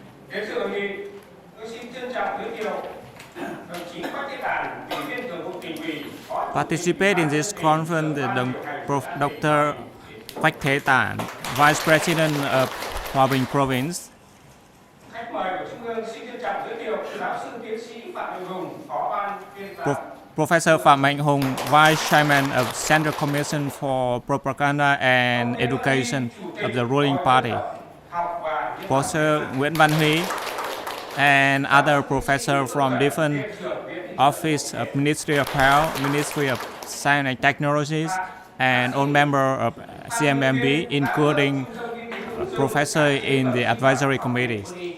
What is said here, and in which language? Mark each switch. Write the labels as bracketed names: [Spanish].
[Vietnamese] Đến sự hội nghị, tôi xin trân trọng giới thiệu đồng chí Quách Thế Tản, Ủy viên Thường vụ Tỉnh ủy. [English] Participate in this conference Dr. Quách Thế Tản, Vice President of Hòa Bình Province. [Vietnamese] Khách mời của Trung ương xin trân trọng giới thiệu giáo sư tiến sĩ Phạm Mạnh Hùng, Phó ban tuyên giáo. [English] Professor Phạm Mạnh Hùng, Vice Chairman of Central Commission for Propaganda and Education of the ruling party. Professor Nguyễn Văn Huy and other professors from different office of Ministry of Health, Ministry of Science and Technologies, and all members of Cmmb, including professors in the advisory committees.